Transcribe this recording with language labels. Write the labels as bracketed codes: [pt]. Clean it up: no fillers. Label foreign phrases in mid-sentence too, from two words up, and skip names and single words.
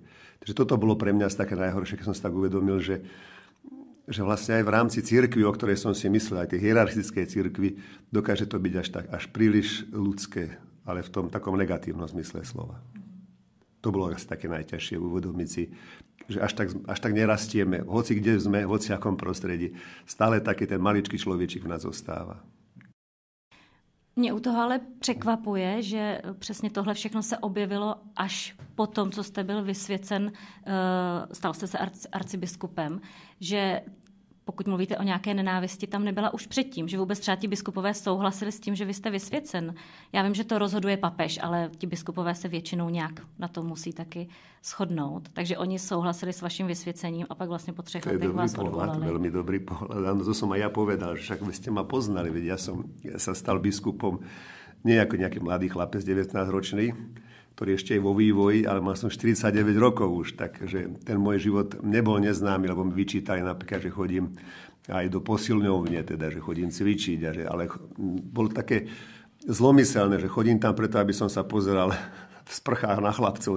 [sk] Takže toto bolo pre mňa také najhoršie, keď som si tak uvedomil, že vlastne aj v rámci cirkvi, o ktorej som si myslel, aj tej hierarchickej cirkvi, dokáže to byť až príliš ľudské, ale v tom takom negatívnom zmysle slova. To bolo asi také najťažšie uvedomiť si, že až tak nerastieme, hoci kde sme, v hociakom prostredí, stále taký ten maličký človečík v nás zostáva. [cs] Mě u toho ale překvapuje, že přesně tohle všechno se objevilo až po tom, co jste byl vysvěcen, stal jste se arcibiskupem, že pokud mluvíte o nějaké nenávisti, tam nebyla už předtím, že vůbec třeba ti biskupové souhlasili s tím, že vy jste vysvěcen. Já vím, že to rozhoduje papež, ale ti biskupové se většinou nějak na to musí taky shodnout. Takže oni souhlasili s vaším vysvěcením a pak vlastně po 3 letech vás odvolali. [sk] To je veľmi dobrý pohľad. Áno, to som aj ja povedal, že však by ste ma poznali, veď ja sa stal biskupom nie ako nejaký mladý chlapec, 19-ročný, ktorý ešte je vo vývoji, ale mal som 49 rokov už, takže ten môj život nebol neznámy, lebo mi vyčítali napríklad, že chodím aj do posilňovne, teda, že chodím cvičiť, ale bolo také zlomyselné, že chodím tam preto, aby som sa pozeral v sprchách na chlapcov.